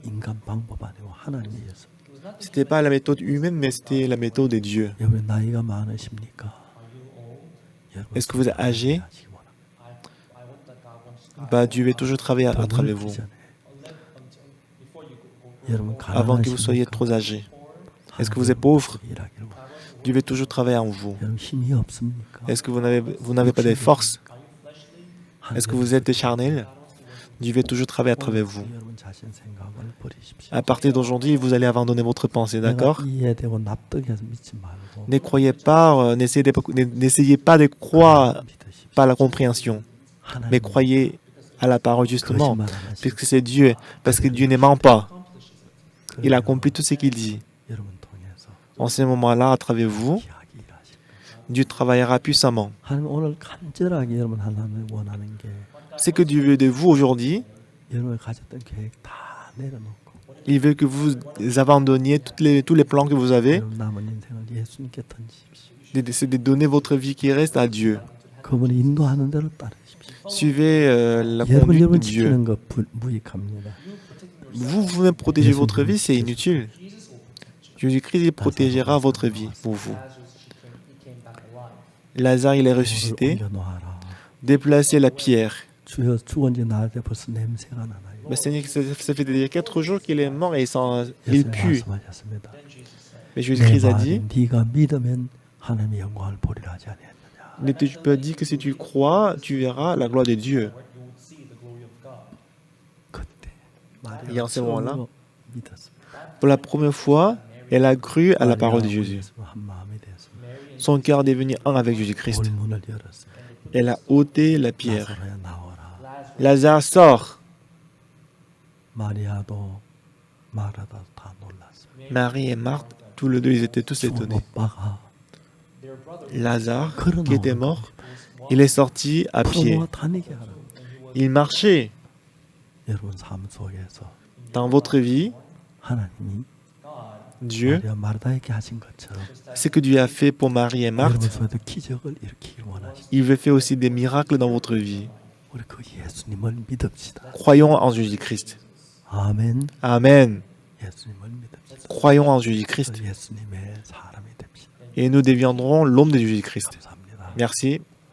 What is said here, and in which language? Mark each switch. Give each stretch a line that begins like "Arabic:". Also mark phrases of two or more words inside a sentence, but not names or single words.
French: Ce n'était pas la méthode humaine, mais c'était la méthode de Dieu. Est-ce que vous êtes âgé? Bah, Dieu va toujours travailler à travers vous, avant que vous soyez trop âgé. Est-ce que vous êtes pauvre?
Korean: 일하기를 원하십니다.
French: Dieu veut toujours travailler en vous.
Korean: 여러분 힘이 없습니까?
French: Est-ce que vous n'avez pas de force? Est-ce que vous êtes charnel? Dieu veut toujours travailler à travers vous.
Korean: 여러분 자신 생각을 버리십시오.
French: À partir d'aujourd'hui, vous allez abandonner votre pensée,
Korean: 내가
French: d'accord?
Korean: 이해되고 납득해서 믿지 말고
French: Ne croyez pas, n'essayez pas de croire
Korean: 믿으십시오.
French: par la compréhension, mais
Korean: 하나님
French: croyez à la parole justement,
Korean: 거짓말 안 하시고
French: puisque c'est Dieu, parce que Dieu ne ment pas. Il accomplit tout ce qu'il dit.
Korean: 여러분 통해서
French: En ce moment-là, à travers vous,
Korean: 귀하게 일하실 거예요.
French: Dieu travaillera puissamment.
Korean: 하나님 오늘 간절하게 여러분 하나님 원하는 게
French: Ce que Dieu veut de vous aujourd'hui,
Korean: 여러분이 가졌던 계획 다 내려놓고
French: il veut que vous abandonniez tous les plans que vous avez,
Korean: 여러분 남은 인생을 예수님께 던지십시오.
French: c'est de donner votre vie qui reste à Dieu.
Korean: 그분이 인도하는 대로 따르십시오.
French: Suivez la
Korean: 여러분
French: conduite de
Korean: 여러분
French: Dieu.
Korean: 지키는 거 무익합니다.
French: Vous-même protéger votre vie, c'est inutile. Jésus-Christ il protégera votre vie pour vous. Lazare, il est ressuscité.
Korean: 옮겨 놓아라.
French: Déplacez la pierre.
Korean: 주여 죽은 지 나흘 때 벌써 냄새가 나나요?
French: Mais Seigneur, ça fait déjà 4 jours qu'il est mort et il
Korean: 예수님
French: pue.
Korean: 말씀하셨습니다.
French: Mais
Korean: 내
French: Jésus-Christ a
Korean: 말이
French: dit,
Korean: 네가 믿으면 하나님의 영광을 보리라 하지 아니했느냐.
French: ne te pas dit que si tu crois, tu verras la gloire de Dieu.
Korean: 그때
French: Et en ce moment-là,
Korean: 처음으로 믿었습니다.
French: pour la première fois, elle a cru à la parole de Jésus.
Korean: 한 마음이 되었습니다.
French: Son cœur est devenu un avec Jésus-Christ.
Korean: 돌문을 열었습니다.
French: Elle a ôté la pierre.
Korean: 나사로야 나오라.
French: Lazare sort.
Korean: 마리아도 마르다도 다 놀랐습니다.
French: Marie et Marthe, tous les deux, ils étaient tous
Korean: 죽은
French: étonnés.
Korean: 오빠가
French: Lazare,
Korean: 걸어
French: qui était
Korean: 나오는
French: mort, il est sorti à pied.
Korean: 부모와 다니게 하라.
French: Il marchait.
Korean: 여러분 삶 속에서
French: Dans votre vie,
Korean: 하나님이
French: Dieu,
Korean: 마리아 마르다에게 하신 것처럼
French: ce que Dieu a fait pour Marie et
Korean: 여러분
French: Marthe,
Korean: 속에도 기적을 일으키길 원하시죠.
French: il veut faire aussi des miracles dans votre vie.
Korean: 우리 그 예수님을 믿읍시다.
French: Croyons en Jésus-Christ.
Korean: 아멘.
French: Amen.
Korean: 예수님을 믿읍시다.
French: Croyons en Jésus-Christ.
Korean: 예수님의 사람이 됩시다.
French: Et nous deviendrons l'homme de Jésus-Christ.
Korean: 감사합니다.
French: Merci.